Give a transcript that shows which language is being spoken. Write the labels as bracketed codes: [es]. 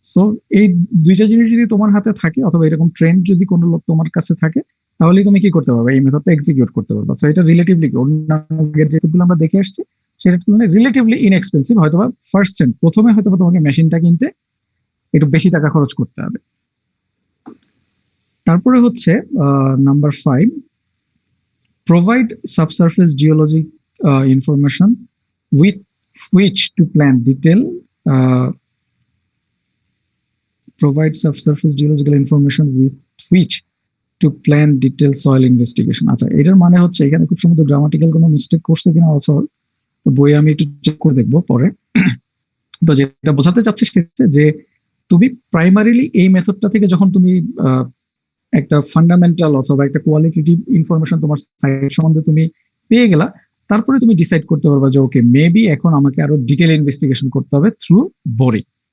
[bn] So এই দুইটা জিনিস যদি তোমার হাতে থাকে, অথবা এরকম ট্রেন্ড যদি কোনো লোক তোমার কাছে থাকে, তাহলে তুমি কি করতে পারবে, এই মেথডটা এক্সিকিউট করতে পারবে। সো এটা রিলেটিভলি অন্যান্য যেগুলো আমরা দেখে আসছি সেটা তুলনায় রিলেটিভলি ইনএক্সপেন্সিভ। হয়তোবা প্রথমে হয়তোবা তোমাকে মেশিনটা কিনতে একটু বেশি টাকা খরচ করতে হবে। তারপরে হচ্ছে [en] Number 5, provide subsurface geologic information with which to plan detail provide subsurface geological information with which to plan detailed soil investigation। [bn] আচ্ছা, এটার মানে হচ্ছে এখানে খুব সম্ভবত গ্রামাটিক্যাল কোনো মিস্টেক করছে কিনা, অলসো বই আমি একটু চেক করে দেখবো পরে। তো যেটা বোঝাতে চাচ্ছি সেটা যে তুমি প্রাইমারিলি এই মেথডটা থেকে যখন তুমি একটা ফান্ডামেন্টাল অথবা একটা কোয়ালিটেটিভ ইনফরমেশন তোমার সাইট সম্বন্ধে তুমি পেয়ে গেলা, তারপরে তুমি ডিসাইড করতে পারবা যে ওকে মেবি এখন আমাকে আরো ডিটেল ইনভেস্টিগেশন করতে হবে থ্রু বোরিং।